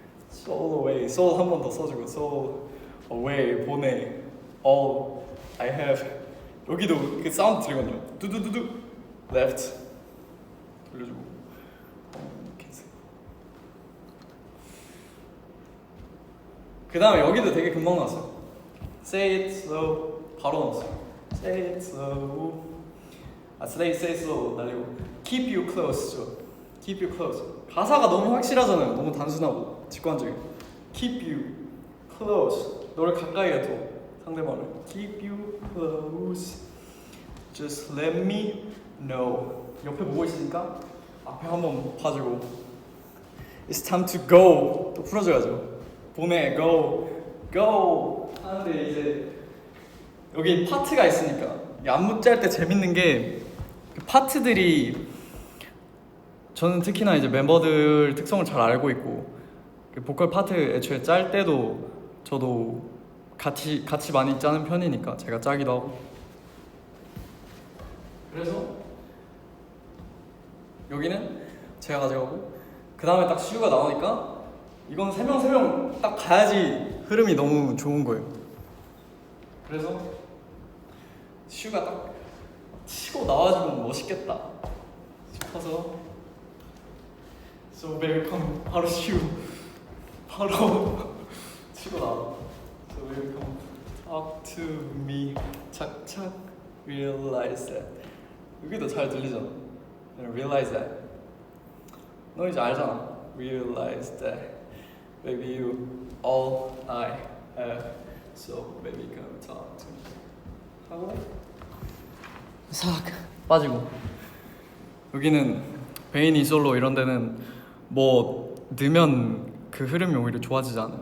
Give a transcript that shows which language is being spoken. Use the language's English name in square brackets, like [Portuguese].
[English] Soul away, soul [Korean] 한 번 더 써주고 [English] soul away [Korean] 보내 [English] all I have [Korean] 여기도 그 사운드 들리거든요. 두두두두 left 돌려주고 그 다음에 여기도 되게 금방 나왔어요. [English] Say it slow [Korean] 바로 나왔어요. [English] Say it slow say it slow [Korean] 날리고 [English] Keep you close 죠. Keep you close [Korean] 가사가 너무 확실하잖아요. 너무 단순하고 직관적이고 Keep you close 너를 가까이에 둬 [English] 상대방을 keep you close, just let me know. [Korean] 옆에 보고 있으니까 앞에 한번 봐주고 [English] it's time to go [Korean] 또 풀어줘야죠. 보내 go go 하는데 이제 여기 파트가 있으니까 안무 짤 때 재밌는 게 파트들이 저는 특히나 이제 멤버들 특성을 잘 알고 있고 보컬 파트 애초에 짤 때도 저도 같이 많이 짜는 편이니까 제가 짜기도 하고 그래서 여기는 제가 가져가고 그 다음에 딱 시우가 나오니까 이건 3명 딱 가야지 흐름이 너무 좋은 거예요. 그래서 시우가 딱 치고 나와주면 멋있겠다 싶어서 [English] So welcome [Korean] 바로 시우 바로 치고 나와. [English] So welcome talk to me [Korean] 착착 [English] realize that [Korean] 여기도 잘 들리잖아. [English] Realize that [Korean] 너 이제 알잖아. [English] Realize that baby you all I have so baby come talk to me [Korean] 하고 싹 빠지고 여기는 베인이 솔로 이런 데는 뭐 넣으면 그 흐름이 오히려 좋아지지 않아.